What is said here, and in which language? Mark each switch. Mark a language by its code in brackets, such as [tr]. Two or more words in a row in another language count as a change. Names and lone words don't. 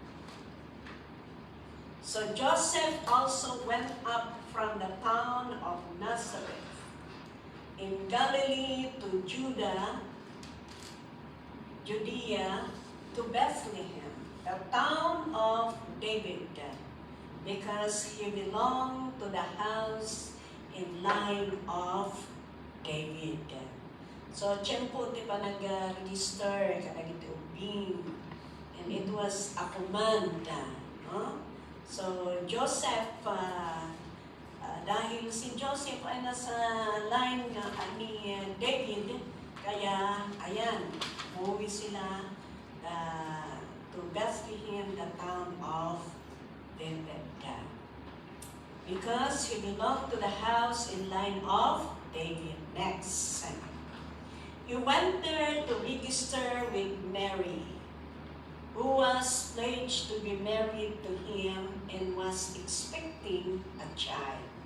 [en] So Joseph also went up from the town of Nazareth in Galilee to Judea, to Bethlehem, the town of David, because he belonged to the house in line of David. So, [ilo] tiyempo ti pa nag-register, kanagiti ubing, [en] and it was a command. No? So, [tl] Joseph, dahil si Joseph ay nasa line ni David, kaya, ayan, umuwi sila [en] to Bethlehem, the town of David. Because he belonged to the house in line of David. Next. He went there to register with Mary, who was pledged to be married to him and was expecting a child.